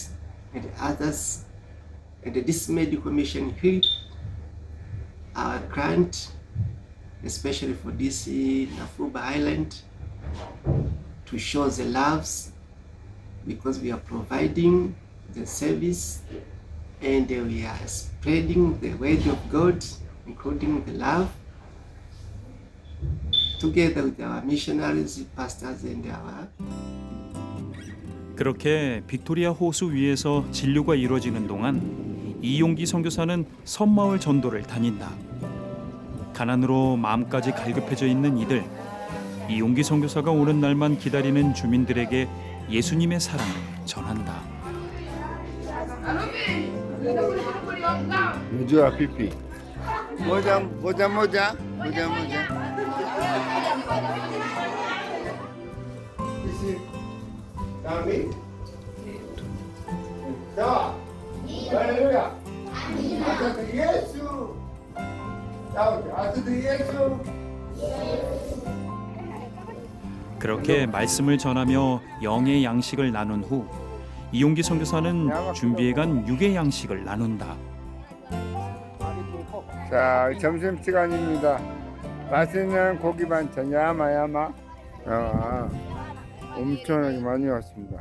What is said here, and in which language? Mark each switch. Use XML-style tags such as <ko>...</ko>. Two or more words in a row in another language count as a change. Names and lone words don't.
<en>and others, and this medical mission help our client, especially for this Nafuba Island, to show the loves, because we are providing the service and we are spreading the word of God, including the love, together with our missionaries, pastors and our.</en> <ko>그렇게 빅토리아 호수 위에서 진료가 이루어지는 동안 이용기 선교사는 섬마을 전도를 다닌다. 가난으로 마음까지 갈급해져 있는 이들, 이용기 선교사가 오는 날만 기다리는 주민들에게 예수님의 사랑을 전한다.</ko> <sw>Unajua pipi moja. Sisi kami sawa. Haleluya. Asante Yesu. Asante Yesu.</sw> <ko>그렇게 말씀을 전하며 영의 양식을 나눈 후 이용기 선교사는 준비해간 육의 양식을 나눈다. 자, 점심 시간입니다. 맛있는 고기 반찬</ko> <sw>nyama nyama.</sw> <ko>엄청나게 많이 왔습니다.</ko>